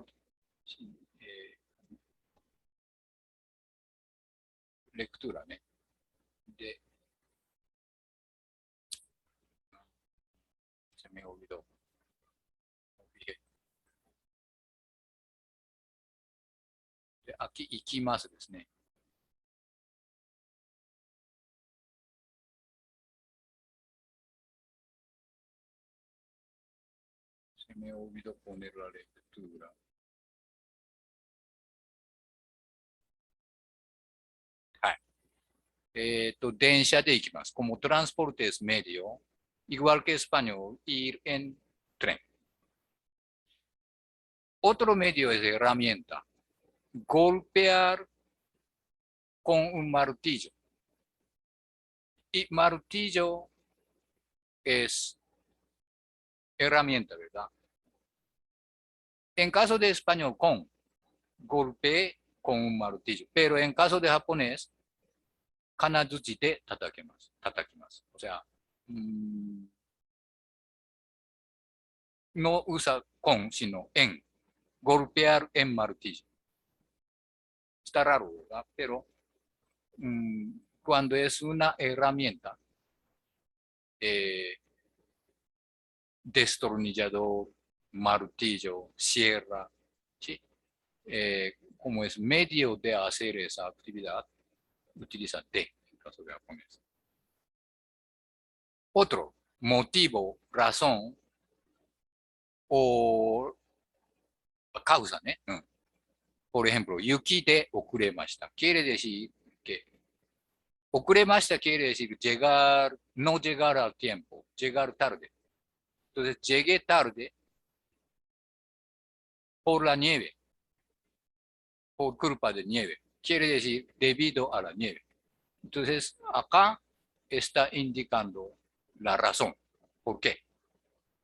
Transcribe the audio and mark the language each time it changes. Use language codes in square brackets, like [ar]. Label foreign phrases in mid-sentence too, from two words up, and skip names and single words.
[es] Sí, lectura, ¿no? Se me olvidó. Aquí [ja] 行きますですね。 [es] Se me olvidó poner la lectura. [ja] 電車で行きます。 [es] Como transporte es medio, igual que español, ir en tren. Otro medio es herramienta. Golpear con un martillo. Y martillo es herramienta, ¿verdad? En caso de español, con. Golpeé con un martillo. Pero en caso de japonés, [ja] 金槌で叩きます。 [es] 叩きます。O sea, no usa con, sino en. Golpear en martillo. Está raro, ¿verdad? Pero cuando es una herramienta, destornillador, martillo, sierra, ¿sí? Como es medio de hacer esa actividad, utiliza de, en caso de japonés. Otro, motivo, razón o causa, ¿eh? Por ejemplo, [ja] 雪で遅れました。 [es] Quiere decir que 遅れました quiere decir llegar, no llegar al tiempo, llegar tarde. Entonces, llegué tarde por la nieve, por culpa de nieve. Quiere decir debido a la nieve. Entonces, acá está indicando la razón.